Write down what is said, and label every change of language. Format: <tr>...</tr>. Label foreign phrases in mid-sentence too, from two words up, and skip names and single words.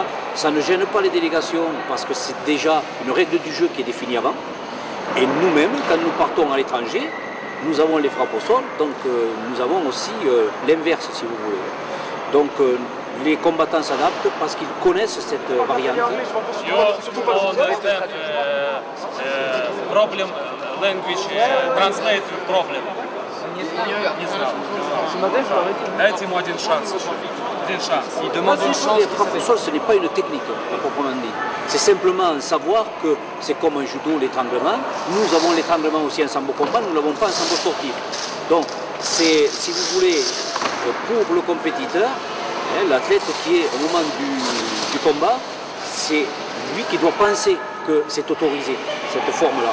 <fr>Ça ne gêne pas les délégations parce que c'est déjà une règle du jeu qui est définie avant. Et nous-mêmes, quand nous partons à l'étranger, nous avons les frappes au sol, donc nous avons aussi l'inverse, si vous voulez. Donc les combattants s'adaptent parce qu'ils connaissent cette variante.</fr> <en>Problem, language, translate problem.</en> <ru>Дайте ему один шанс.</ru> <fr>Il demande une chance. Les frappes au sol, ce n'est pas une technique, à proprement dit. C'est simplement savoir que c'est comme un judo, l'étranglement. Nous avons l'étranglement aussi en sambo combat, nous ne l'avons pas en sambo sportif. Donc, c'est, si vous voulez, pour le compétiteur, l'athlète qui est au moment du combat, c'est lui qui doit penser que c'est autorisé, cette forme-là.</fr>